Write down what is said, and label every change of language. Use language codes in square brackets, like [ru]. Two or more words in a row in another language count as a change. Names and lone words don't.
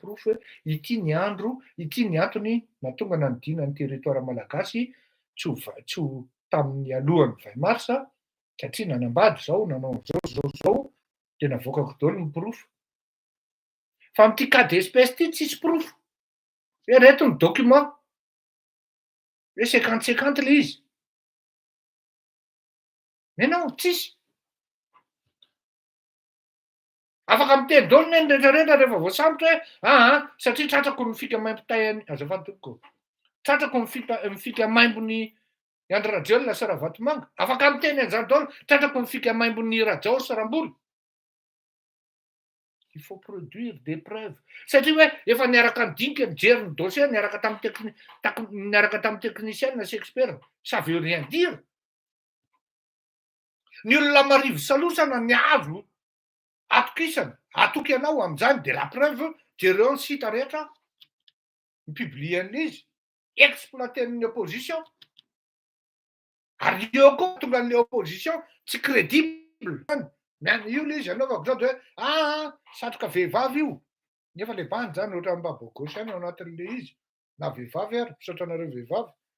[mg] proof hoe ity ny andro ity ny antony natonga nanidina ny territoire malagasy tsy ho tamin'ny alohan'ny 20 marsa satria nanambady zao nanao zao de navoakako daholo ny proof fa amin'ity [fr] cas d'espèce [mg] ity tsisy proof hoe reto ny document hoe 50-50 le izy [fr] mais non [mg] tsisy afaka miteny daholo ny rehetrarehetra rehefa voasambotra hoe satria tratrako ny fika maimpitay azafadoko tratrako ny fika maimbony Andry Rajoelina sy Ravatomanga afaka miteny an'izany daholo tratrako ny fika maimbony Rajao sy Rambola [fr] il faut produire des preuves [mg] satria hoe efa niaraka nidinika nijery ny dossier niaraka tamin'ny technicien sy expert [fr] ça veut rien dire [mg] ny olona marivo salosana ny azo atokisana atoky ianao amin'izany [fr] de la preuve [mg] jereo ny sita rehetra mipiblie an'izy exploité amin'ny opposition ary eo koa tonga an'le opposition tsy crédible io le izy anaovako zao de hoe satroka vehivavy io nefa le bany zany ohatra ny babogosy any ao anatin'le izy na vehivavy ary misaotra anareo vehivavy